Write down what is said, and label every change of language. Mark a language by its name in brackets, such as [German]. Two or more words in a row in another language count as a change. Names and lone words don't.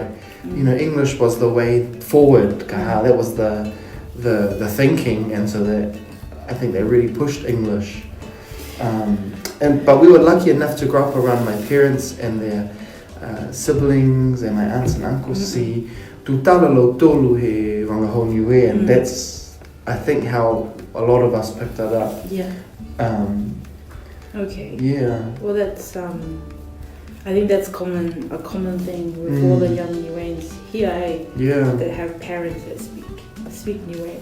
[English] English was the way forward. That was the thinking, and so that I think they really pushed English. But we were lucky enough to grow up around my parents and their siblings and my aunts and uncles. See, [Niuean] tu talalo tolu he wangahau Niue, [English] and that's, I think, how a lot of us picked that up. Yeah. Okay. Yeah. Well, that's I think that's a common thing with all the young Niueans here. That have parents that speak Niue.